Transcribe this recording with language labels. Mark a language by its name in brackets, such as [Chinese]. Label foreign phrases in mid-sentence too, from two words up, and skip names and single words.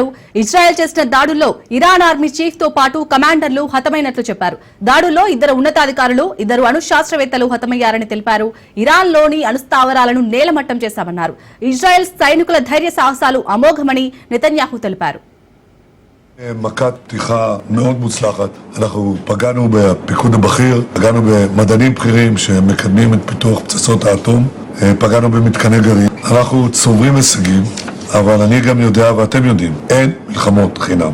[Telugu] ఇజ్రాయెల్ చేసిన దాడుల్లో ఇరాన్ ఆర్మీ చీఫ్ తో పాటు కమాండర్లు హతమైనట్లు చెప్పారు. దాడుల్లో 2 ఉన్నతాధికారులు, 2 అణు శాస్త్రవేత్తలు హతమయ్యారని తెలిపారు. ఇరాన్ లోని అణుస్థావరాలను నేలమట్టం చేశామన్నారు. ఇజ్రాయెల్ సైనికుల ధైర్య సాహసాలు అమోఘమని నెతన్యాహు తెలిపారు. [Hebrew] מכת פתיחה מאוד מוצלחת. אנחנו פגענו בפיקוד הבכיר, פגענו במדענים בכירים שמקדמים את פיתוח פצצות האטום, פגענו במתקני גרעין. אנחנו צוברים הישגים, אבל אני גם יודע ואתם יודעים, אין מלחמות חינם.